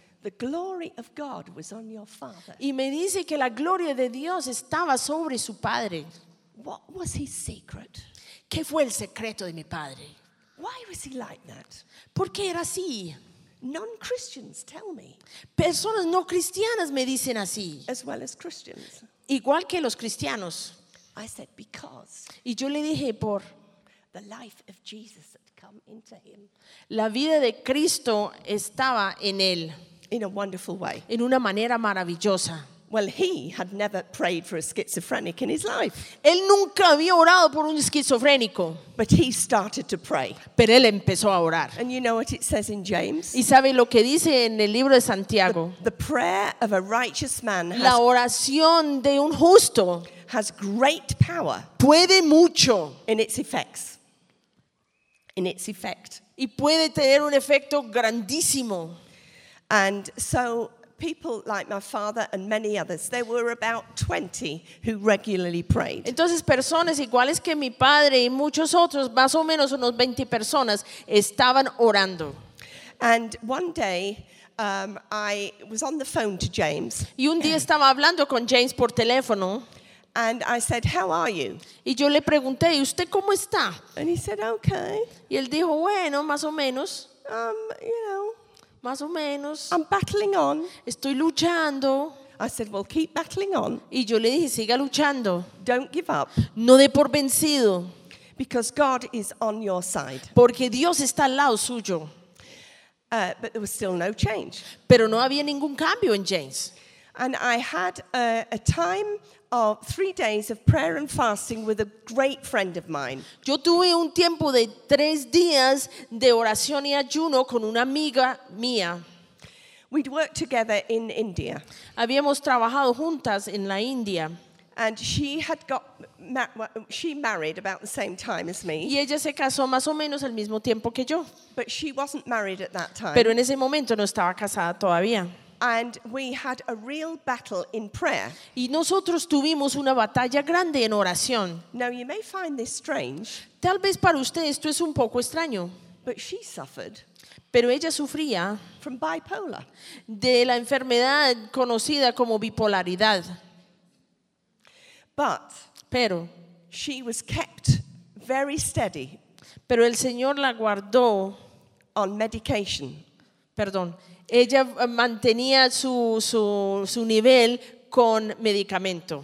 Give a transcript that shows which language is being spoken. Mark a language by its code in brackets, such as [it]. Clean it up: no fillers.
[en] The glory of God was on your father. [es] Y me dice que la gloria de Dios estaba sobre su padre. [en] What was his secret? [es] ¿Qué fue el secreto de mi padre? [en] Why was he like that? [es] ¿Por qué era así? [en] Non-Christians tell me. [es] Personas no cristianas me dicen así. [en] As well as Christians. [es] Igual que los cristianos. [en] I said because. [es] Y yo le dije por. [en] The life of Jesus had come into him. [es] La vida de Cristo estaba en él. [en] In a wonderful way. [es] En una manera maravillosa. [en] Well, he had never prayed for a schizophrenic in his life. [es] Él nunca había orado por un esquizofrénico. [en] But he started to pray. [es] Pero él empezó a orar. [en] And you know what it says in James? [es] ¿Y sabe lo que dice en el libro de Santiago? [en] The prayer of a righteous man has [es] la oración de un justo [en] has great power. [es] Puede mucho [en] in its effects. In its effect. [es] Y puede tener un efecto grandísimo. [en] And so people like my father and many others, there were about 20 who regularly prayed. [es] Entonces personas iguales que mi padre y muchos otros, más o menos unos 20 personas, estaban orando. [en] And one day I was on the phone to James. [es] Y un día estaba hablando con James por teléfono. [en] And I said, "How are you?" [es] Y yo le pregunté, "¿Usted cómo está?" [en] And he said, "Okay." [es] Y él dijo, "Bueno, más o menos." [en] You know, [es] más o menos. [en] I'm battling on. [es] Estoy luchando. [en] I said, well, keep battling on. [es] Y yo le dije, siga luchando. [en] Don't give up. [es] No dé por vencido. [en] Because God is on your side. [es] Porque Dios está al lado suyo. [en] But there was still no change. [es] Pero no había ningún cambio en James. [en] And I had a time of 3 days of prayer and fasting with a great friend of mine. [es] Yo tuve un tiempo de 3 días de oración y ayuno con una amiga mía. [en] We'd worked together in India. [es] Habíamos trabajado juntas en la India. [en] And she had got she married about the same time as me. [es] Y ella se casó más o menos al mismo tiempo que yo. [en] But she wasn't married at that time. [es] Pero en ese momento no estaba casada todavía. [en] And we had a real battle in prayer. [es] Y nosotros tuvimos una batalla grande en oración. [en] Now you may find this strange. [es] Tal vez para usted esto es un poco extraño. [en] But she suffered. [es] Pero ella sufría [en] from bipolar. [es] De la enfermedad conocida como bipolaridad. [en] But [es] pero [en] she was kept very steady. [es] Pero el Señor la guardó [en] on medication. [es] Perdón. Ella mantenía su nivel con medicamento.